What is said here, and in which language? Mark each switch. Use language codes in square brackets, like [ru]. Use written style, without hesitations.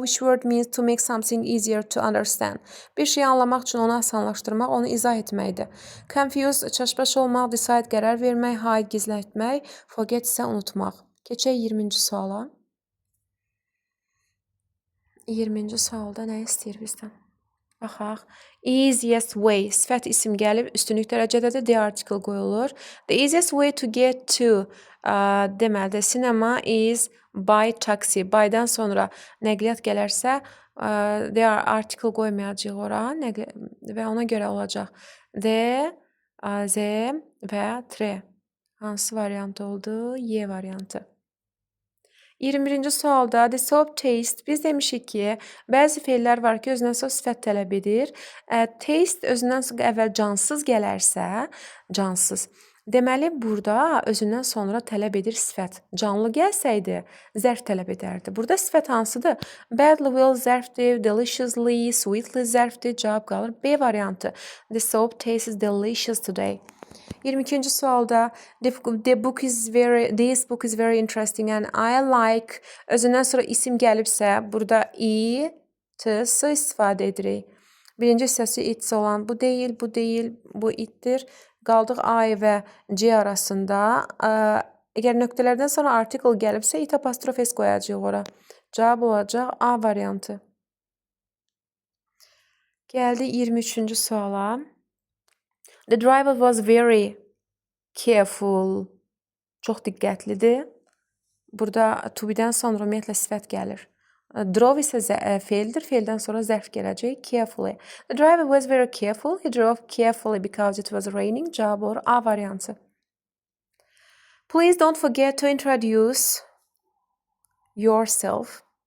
[en] Which word means to make something easier to understand? [az] Bir şeyi anlamaq üçün onu asanlaşdırmaq, onu izah etməkdir. Confuse, çaşbaş olmaq, decide, qərar vermək, hide, gizlətmək, forget isə unutmaq. Keçək 20-ci suala. 20-ci sualda nə istəyir bizdən? Baxaq. Easiest way. Sifət isim gəlib, üstünlük dərəcədədir, the article qoyulur. [en] The easiest way to get to [az] deməli, [en] cinema is by taxi. [az] By'dan sonra nəqliyyat gələrsə, the article qoymayacaq ora və ona görə olacaq. The, Z və tre. Hansı variant oldu? Y variantı. 21-ci sualda [en] the soap taste, [az] biz demişik ki, bəzi feillər var ki, özündən sonra sifət tələb edir. Taste özündən əvvəl cansız gələrsə, cansız. Deməli, burada özündən sonra tələb edir sifət. Canlı gəlsəydi, zərf tələb edərdi. Burada sifət hansıdır? Badly, well zərfdir, deliciously, sweetly zərfdir. Cavab qalır B variantı. [en] The soap tastes delicious today. [az] 22-ci sualda [en] this book is very interesting and I like, [az] özündən sonra isim gəlibsə, burada it-sı istifadə edirik. Birinci hissəsi it olan bu deyil, bu itdir. Qaldıq I və C arasında. Əgər nöqtələrdən sonra article gəlibsə, it apostrof S qoyacaq ora. Cavab olacaq A variantı. Gəldi 23-cü suala. [en] The driver was very careful. [az] Çox diqqətlidir. Burada to be-dən sonra ümumiyyətlə sifət gəlir. Drove isə feildir. Feildən sonra zərf gələcək. [en] Carefully. The driver was very careful. He drove carefully because it was raining. [az] Cavab olur A variantı. [en] Please don't forget to introduce yourselves.